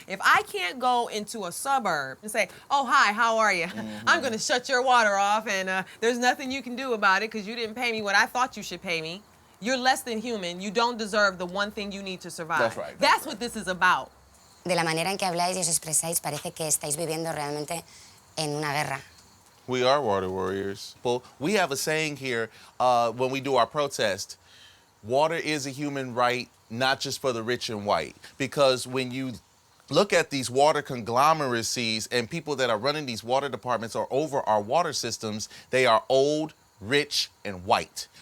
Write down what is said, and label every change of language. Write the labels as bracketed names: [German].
[English] If I can't go into a suburb and say, oh, hi, how are you? Mm-hmm. I'm going to shut your water off and there's nothing you can do about it because you didn't pay me what I thought you should pay me. You're less than human. You don't deserve the one thing you need to survive. That's right. That's what this is about. [Spanish] De la manera en que habláis y os expresáis, parece que estáis viviendo realmente en una guerra. [English] We are water warriors. Well, we have a saying here when we do our protest, water is a human right, not just for the rich and white. Because when you look at these water conglomeracies and people that are running these water departments or over our water systems, they are old, rich, and white.